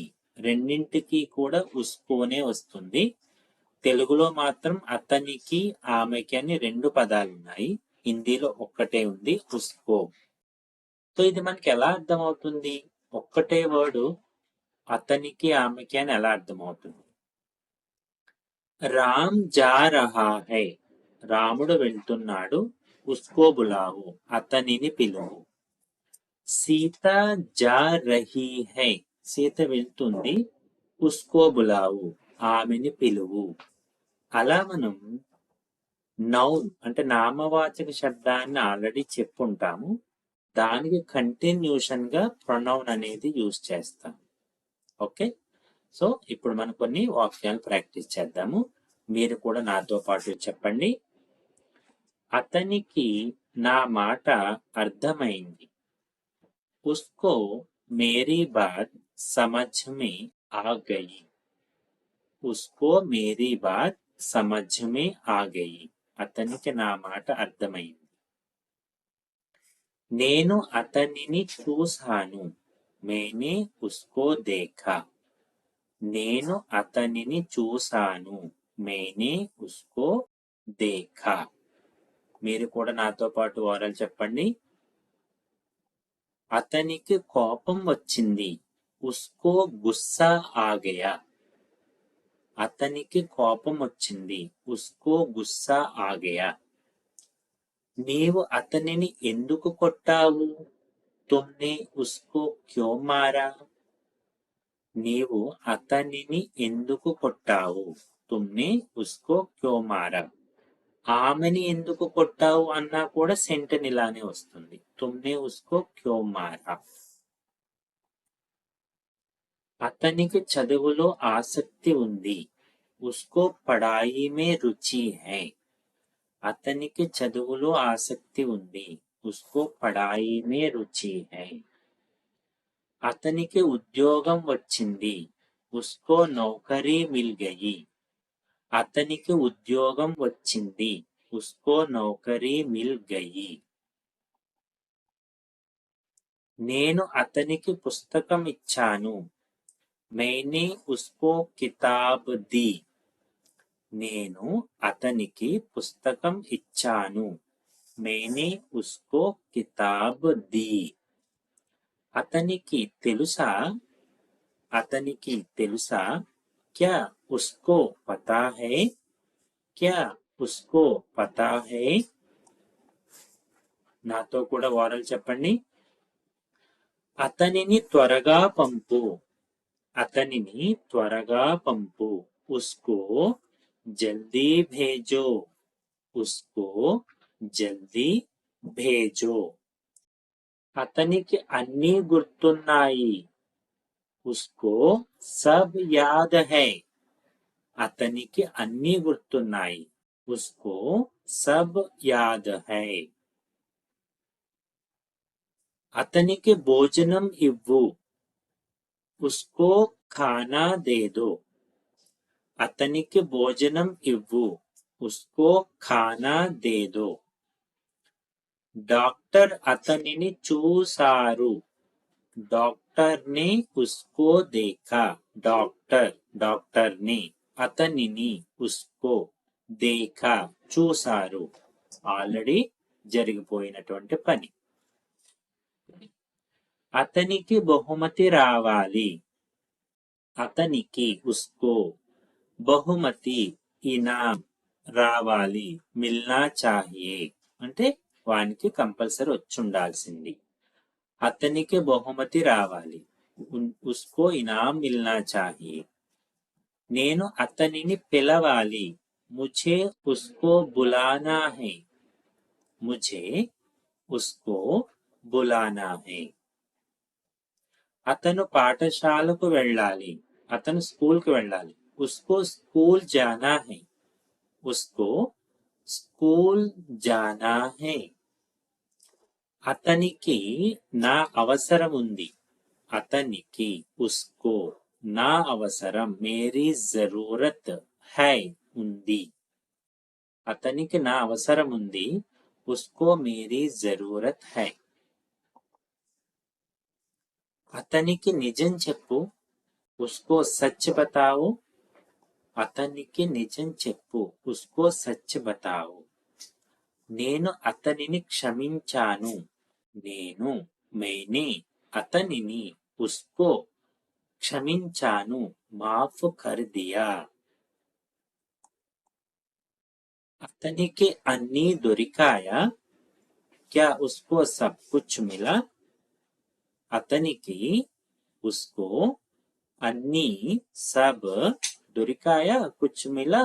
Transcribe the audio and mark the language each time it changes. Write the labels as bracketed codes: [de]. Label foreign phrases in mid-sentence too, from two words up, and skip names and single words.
[te] రెండింటికి కూడా ఉస్కోనే వస్తుంది. తెలుగులో మాత్రం అతనికి, ఆమెకి అని రెండు పదాలు ఉన్నాయి. హిందీలో ఒక్కటే ఉంది, ఉస్కో. సో ఇది మనకి ఎలా అర్థమవుతుంది? ఒక్కటే వర్డ్ అతనికి, ఆమెకి అని ఎలా అర్థమవుతుంది? [hi] राम जा रहा है, [te] రాముడు వెళ్తున్నాడు. [hi] उसको बुलाओ, [te] అతనిని పిలువు. [hi] सीता जा रही है, [te] సీత వెళ్తుంది. [hi] उसको बुलाओ, [te] ఆమెని పిలువు. అలా మనం నౌన్ అంటే నామవాచక శబ్దాన్ని ఆల్రెడీ చెప్పుంటాము. దానికి కంటిన్యూషన్ గా ప్రొనౌన్ అనేది యూజ్ చేస్తాం. ఓకే, సో ఇప్పుడు మనం కొన్ని వాక్యాలు ప్రాక్టీస్ చేద్దాము. మీరు కూడా నాతో పాటు చెప్పండి. అతనికి నా మాట అర్థమైంది. [hi] उसको मेरी बात समझ में आ गई. उसको मेरी बात समझ में आ गई. [te] అతనికి నా మాట అర్థమైంది. నేను అతనిని చూశాను. [hi] मैंने उसको देखा. [te] నేను అతనిని చూశాను. [hi] मैंने उसको देखा. [te] మీరు కూడా నాతో పాటు ఓరల్ చెప్పండి. అతనికి కోపం వచ్చింది. [hi] उसको गुस्सा आ गया. [te] అతనికి కోపం వచ్చింది. [hi] उसको गुस्सा आ गया. [te] నీవు అతనిని ఎందుకు కొట్టావు? [hi] तुमने उसको क्यों मारा. [te] నీవు అతనిని ఎందుకు కొట్టావు? [hi] तुमने उसको क्यों मारा. [te] ఆమెని ఎందుకు కొట్టావు అన్నా కూడా సెంటెన్ ఇలానే వస్తుంది. [hi] तुमने उसको क्यों मारा. [te] అతనికి చదువులో ఆసక్తి ఉంది. [hi] उसको पढ़ाई में रुचि है. [te] అతనికి చదువులో ఆసక్తి ఉంది. [hi] उसको पढ़ाई में रुचि है. [te] అతనికి ఉద్యోగం వచ్చింది. [hi] उसको नौकरी मिल गई. [te] అతనికి ఉద్యోగం వచ్చింది. [hi] उसको नौकरी मिल गई. [te] నేను అతనికి పుస్తకం ఇచ్చాను. [hi] मैंने उसको किताब दी. [te] నేను అతనికి పుస్తకం ఇచ్చాను. [hi] मैंने उसको किताब दी. [te] అతనికి తెలుసా? అతనికి తెలుసా? [hi] क्या उसको पता है? क्या उसको पता है? [te] నాతో కూడా వారలు చెప్పండి. అతనిని త్వరగా పంపు. అతనిని త్వరగా పంపు. [hi] उसको जल्दी भेजो. उसको जल्दी भेजो. [te] అతనికి అన్నీ గుర్తున్నాయి. [hi] उसको सब याद है. [te] అతనికి అన్నీ గుర్తున్నాయి. [hi] उसको सब याद है. [te] అతనికి భోజనం ఇవ్వు. [hi] उसको खाना दे दो. [te] అతనికి భోజనం ఇవ్వు. [hi] उसको खाना दे दो. [te] డాక్టర్ అతనిని చూశారు. [hi] డాక్టర్ डॉक्टर ने उसको देखा. डॉक्टर ने అతనిని ఉస్కో देखा చూసారు. [te] ఆల్రెడీ జరిగిపోయినటువంటి పని. అతనికి బహుమతి రావాలి. అతనికి ఉస్కో బహుమతి ఇనాం రావాలి. [hi] मिलना चाहिए [te] అంటే వానికి కంపల్సరీ వచ్చి ఉండాల్సింది. అతనికి బహుమతి రావాలి. [hi] उसको इनाम मिलना चाहिए. [te] నేను అతనిని పిలవాలి. [hi] ముझे उसको बुलाना है. मुझे उसको बुलाना है. [te] అతను పాఠశాలకు వెళ్ళాలి. అతను స్కూల్కి వెళ్ళాలి. [hi] उसको स्कूल जाना है. उसको स्कूल जाना है. [te] అతనికి నా అవసరం ఉంది. అతనికి उसको నా అవసరం [hi] मेरी ज़रूरत है [te] ఉంది. అతనికి నా అవసరం ఉంది. [hi] उसको मेरी ज़रूरत है. [te] అతనికి నిజం చెప్పు. [hi] उसको सच बताओ. [te] అతనికి నిజం చెప్పు. [hi] उसको सच बताओ. [te] నేను అతనిని క్షమించాను. నేను मैंने అతనిని उसको క్షమించాను. [hi] माफ़ कर दिया. [te] అతనికి అన్నీ దొరికాయా? [hi] क्या उसको सब कुछ मिला? అతనికి उसको అన్నీ सब దొరికాయా कुछ मिला.